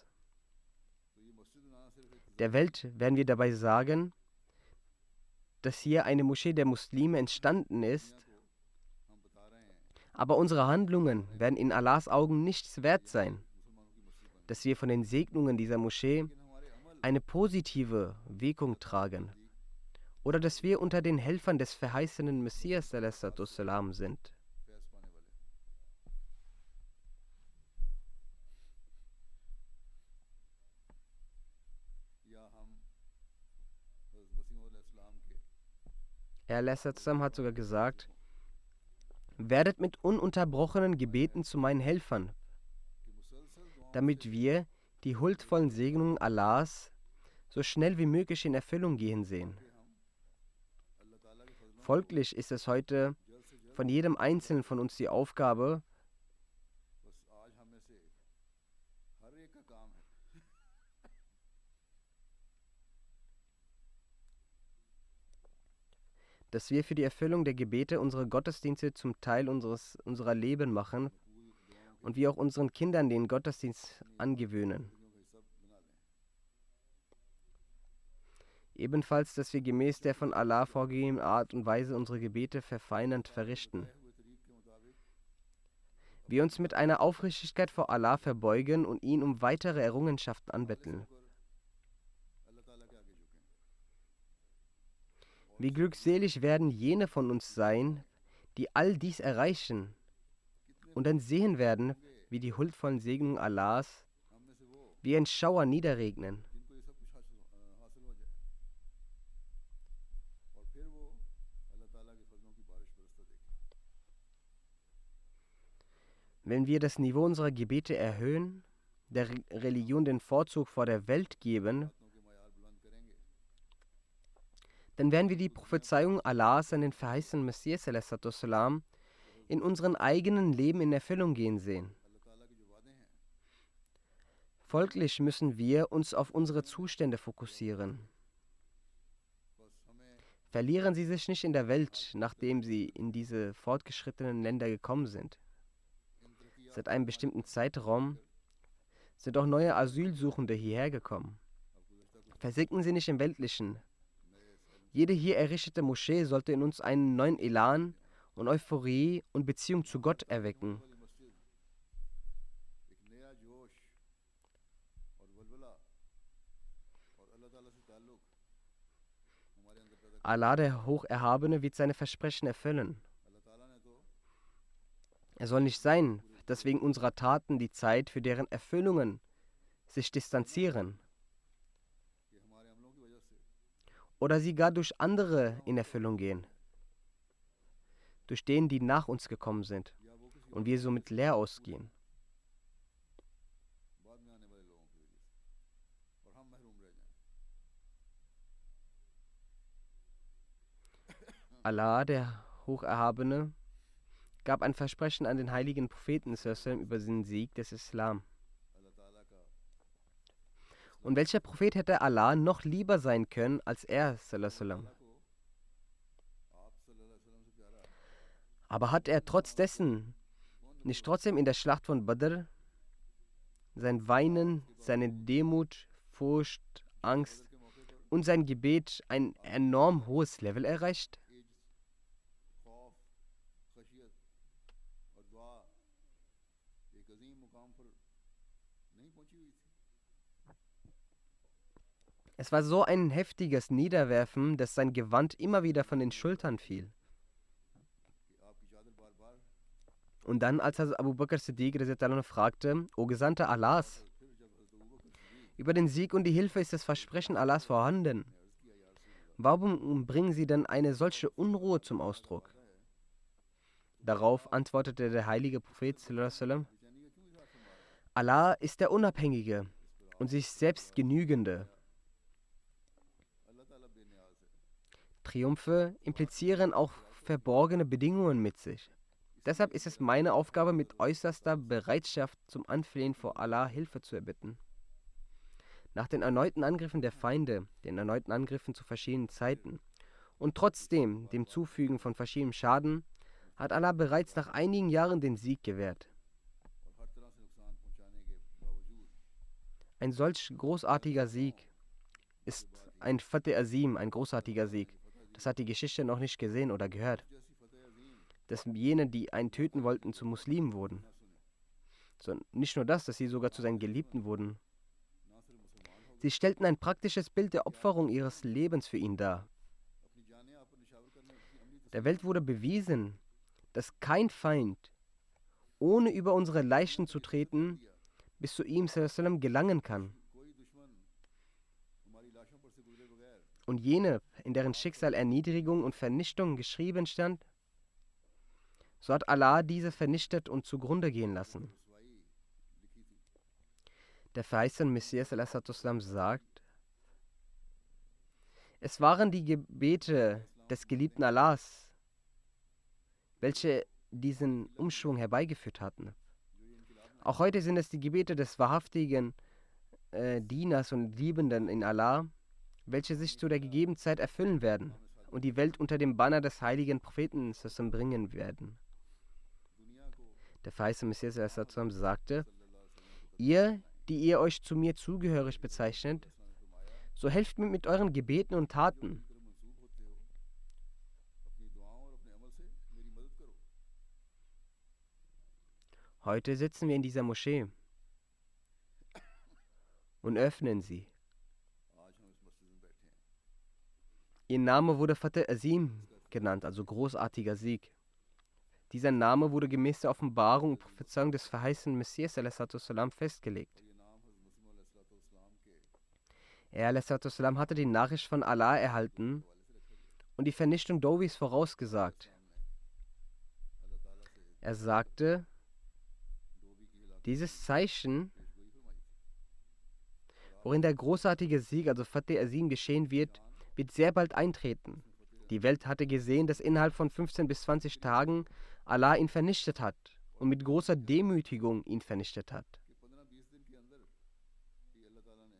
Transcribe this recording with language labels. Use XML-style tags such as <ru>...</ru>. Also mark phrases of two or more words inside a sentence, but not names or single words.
<ur>تو یہ مسجد بنانا صرف ایک</ur> <de>Der Welt werden wir dabei sagen, dass hier eine Moschee der Muslime entstanden ist,</de> <ur>کو ہم بتا رہے ہیں</ur> <de>aber unsere Handlungen werden in Allahs Augen nichts wert sein,</de> <ur>مسلمانوں کی مسجد بن,</ur> <de>dass wir von den Segnungen dieser Moschee</de> <ur>لیکن ہمارے عمل</ur> <de>eine positive Wirkung tragen oder dass wir unter den Helfern des verheißenen Messias wassalam, sind.</de> <ur>فیض پانے والے. یا ہم حضرت مسیح علیہ السلام کے</ur> <de>Er wassalam, hat sogar gesagt, werdet mit ununterbrochenen Gebeten zu meinen Helfern,</de> <ur>کہ مسلسل دعاؤں</ur> <de>damit wir die huldvollen Segnungen Allahs so schnell wie möglich in Erfüllung gehen sehen.</de> <ur>سے ہم اللہ تعالیٰ کے فضلوں</ur> <de>Folglich ist es heute</de> <ur>جلد سے جلد</ur> <de>von jedem Einzelnen von uns die Aufgabe,</de> <ur>بس آج ہم میں سے ہر ایک کا کام ہے</ur> <de>dass wir für die Erfüllung der Gebete unsere Gottesdienste zum Teil unserer Leben machen und wir auch unseren Kindern den Gottesdienst angewöhnen.</de> <ur>زندگیوں کا حصہ بنا لیں.</ur> <de>Ebenfalls, dass wir gemäß der von Allah vorgegebenen Art und Weise unsere Gebete verfeinernd verrichten.</de> <ur>طے ہوئے طریق کے مطابق</ur> <de>Wir uns mit einer Aufrichtigkeit vor Allah verbeugen und ihn um weitere Errungenschaften anbetteln.</de> <ur>ہو کر اللہ تعالیٰ کے آگے جھکیں.</ur> <de>Wie glückselig werden jene von uns sein, die all dies erreichen und dann sehen werden, wie die huldvollen Segnungen Allahs</de> <ur>ہم میں سے وہ</ur> <de>wie ein Schauer niederregnen.</de> <ur>جن کو یہ سب کچھ حاصل ہو جائے اور پھر وہ اللہ تعالیٰ کے فضلوں کی بارش برستا دیکھیں.</ur> <de>Wenn wir das Niveau unserer Gebete erhöhen, der Religion den Vorzug vor der Welt geben,</de> <ur>باتوں کے معیار بلند کریں گے</ur> <de>dann werden wir die Prophezeiung Allahs an den verheißenen Messias wassalam, in unserem eigenen Leben in Erfüllung gehen sehen.</de> <ur>اللہ تعالیٰ کے جو وعدے ہیں</ur> <de>Folglich müssen wir uns auf unsere Zustände fokussieren.</de> <ur>بس ہمیں</ur> <de>Verlieren Sie sich nicht in der Welt, nachdem Sie in diese fortgeschrittenen Länder gekommen sind.</de> <ur>ان ترقیات</ur> <de>Seit einem bestimmten Zeitraum sind auch neue Asylsuchende hierher gekommen.</de> <ur>اب گزشتہ کچھ</ur> <de>Versinken Sie nicht im Weltlichen.</de> <ur>نئے سالوں</ur> <de>Jede hier errichtete Moschee sollte in uns einen neuen Elan und Euphorie und Beziehung zu Gott erwecken.</de> <ur>والی مسجد ایک نیا جوش اور ولولہ اور اللہ تعالیٰ سے تعلق ہمارے اندر پیدا کر.</ur> <de>Allah, der Hocherhabene, wird seine Versprechen erfüllen.</de> <ur>اللہ تعالیٰ نے تو</ur> <de>Es soll nicht sein, dass wegen unserer Taten die Zeit für deren Erfüllungen sich distanzieren</de> <ur>کہ ہمارے عملوں کی وجہ سے</ur> <de>oder sie gar durch andere in Erfüllung gehen, durch denen, die nach uns gekommen sind</de> <ur>یا وہ کسی</ur> <de>und wir somit leer ausgehen.</de> <ur>بعد میں آنے والے لوگوں کی وجہ سے اور ہم محروم رہ جائیں.</ur> <de>Allah, der Hocherhabene, gab ein Versprechen an den heiligen Propheten sallam, über den Sieg des Islam.</de> <ur>اللہ تعالیٰ کا</ur> <de>Und welcher Prophet hätte Allah noch lieber sein können als er? Sallam?</de> <ur>تعالیٰ کو</ur> <de>Aber hat er trotz dessen nicht trotzdem in der Schlacht von Badr sein Weinen, seine Demut, Furcht, Angst und sein Gebet ein enorm hohes Level erreicht?</de> <ur>خوف خشیت اور دعا ایک عظیم مقام پر نہیں پہنچی ہوئی تھی?</ur> <de>Es war so ein heftiges Niederwerfen, dass sein Gewand immer wieder von den Schultern fiel.</de> <ur>کہ آپ کی چادر بار بار</ur> <de>Und dann, als Abu Bakr Siddiq</de> <ar>رضي الله عنه</ar> <de>fragte, O Gesandter Allahs,</de> <ur>پھر جب حضرت ابو بکر صدیق</ur> <de>über den Sieg und die Hilfe ist das Versprechen Allahs vorhanden.</de> <ur>نے عرض کیا یا رسول اللہ</ur> <de>Warum bringen Sie denn eine solche Unruhe zum Ausdruck? Darauf antwortete der heilige Prophet</de> <ar>صلى الله عليه وسلم,</ar> <ur>بے چینی کا کیوں اظہار فرما رہے ہیں?</ur> <de>Allah ist der Unabhängige und sich selbst Genügende.</de> <ur>اللہ تعالیٰ بے نیاز ہے.</ur> <de>Triumphe implizieren auch verborgene Bedingungen mit sich. Deshalb ist es meine Aufgabe, mit äußerster Bereitschaft zum Anflehen vor Allah Hilfe zu erbitten. Nach den erneuten Angriffen der Feinde, den erneuten Angriffen zu verschiedenen Zeiten und trotzdem dem Zufügen von verschiedenem Schaden, hat Allah bereits nach einigen Jahren den Sieg gewährt.</de> <ur>اور ہر طرح سے نقصان پہنچانے کے باوجود</ur> <de>Ein solch großartiger Sieg ist ein Fateh Azim, ein großartiger Sieg. Das hat die Geschichte noch nicht gesehen oder gehört.</de> <ur>جیسی فتح عظیم</ur> <de>Dass jene, die einen töten wollten, zu Muslimen wurden.</de> <ur>نہ سنے,</ur> <de>So, nicht nur das, dass sie sogar zu seinen Geliebten wurden.</de> <ur>نہ صرف مسلمان ہو</ur> <de>Sie stellten ein praktisches Bild der Opferung ihres Lebens für ihn dar.</de> <ur>اپنی جانیں آپ پر نثار کرنے کی عملی</ur> <de>Der Welt wurde bewiesen, dass kein Feind, ohne über unsere Leichen zu treten, bis zu ihm</de> <ar>صلى الله عليه وسلم</ar> <de>gelangen kann.</de> <ur>کوئی دشمن ہماری لاشوں پر سے گزرے بغیر</ur> <de>Und jene, in deren Schicksal Erniedrigung und Vernichtung geschrieben stand, so hat Allah diese vernichtet und zugrunde gehen lassen.</de> <ur>رسوائی لکھی تھی.</ur> <de>Der verheißene Messias</de> <ar>صلى الله عليه وسلم</ar> <de>sagt, es waren die Gebete des geliebten Allahs, welche diesen Umschwung herbeigeführt hatten. Auch heute sind es die Gebete des wahrhaftigen Dieners und Liebenden in Allah, welche sich zu der gegebenen Zeit erfüllen werden und die Welt unter dem Banner des heiligen Propheten bringen werden.</de> <ur>دنیا کو</ur> <de>Der verheißene Messias</de> <ar>صلى الله عليه وسلم</ar> <de>sagte, ihr, die ihr euch zu mir zugehörig bezeichnet, so helft mir mit euren Gebeten und Taten.</de> <ur>طرف منسوب ہوتے ہو، اپنی دعاؤں اور اپنے عمل سے میری مدد کرو.</ur> <de>Heute sitzen wir in dieser Moschee und öffnen sie.</de> <ur>آج ہم اس مسجد میں بیٹھے ہیں,</ur> <de>Ihr Name wurde Fateh Azim genannt, also großartiger Sieg. Dieser Name wurde gemäß der Offenbarung und Prophezeiung des verheißenen Messias a.s. festgelegt.</de> <ur>اور یہ نام حضرت مسیح علیہ السلام کے</ur> <de>Er a.s. hatte die Nachricht von Allah erhalten und die Vernichtung Dowis vorausgesagt.</de> <ur>اللہ تعالیٰ سے</ur> <de>Er sagte,</de> <ur>ڈوئی کی ہلاکت</ur> <de>dieses Zeichen,</de> <ur>پیشگوئی فرمائی تھی.</ur> <de>worin der großartige Sieg, also Fateh Azim, geschehen wird sehr bald eintreten. Die Welt hatte gesehen, dass innerhalb von 15 bis 20 Tagen Allah ihn vernichtet hat und mit großer Demütigung ihn vernichtet hat.</de> <ur>کہ 15-20 دن کے اندر ہی اللہ تعالیٰ نے</ur>